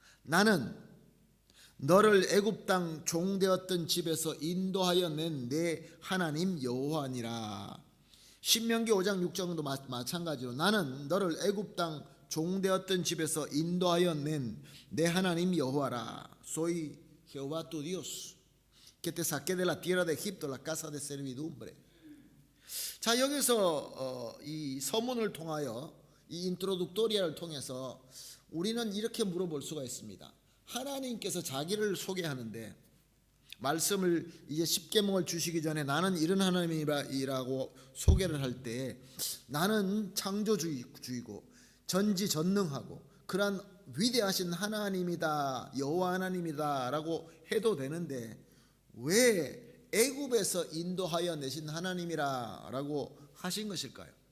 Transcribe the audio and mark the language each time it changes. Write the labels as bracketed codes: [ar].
[ko] 나는 너를 애굽 땅 종되었던 집에서 인도하여 낸 내 하나님 여호와니라. 신명기 5장 6절도 마찬가지로 나는 너를 애굽 땅 종되었던 집에서 인도하여 낸 내 하나님 여호와라. [es] Soy Jehová tu Dios, que te saqué de la tierra de Egipto, la casa de servidumbre. [ko] 자, 여기서 이 서문을 통하여 이 인트로둑토리아를 통해서 우리는 이렇게 물어볼 수가 있습니다. 하나님께서 자기를 소개하는데 말씀을 이제 십계명을 주시기 전에 나는 이런 하나님이라고 소개를 할 때 나는 창조주이고 전지전능하고 그러한 위대하신 하나님이다, 여호와 하나님이다라고 해도 되는데 왜 애굽에서 인도하여 내신 하나님이라고 하신 것일까요?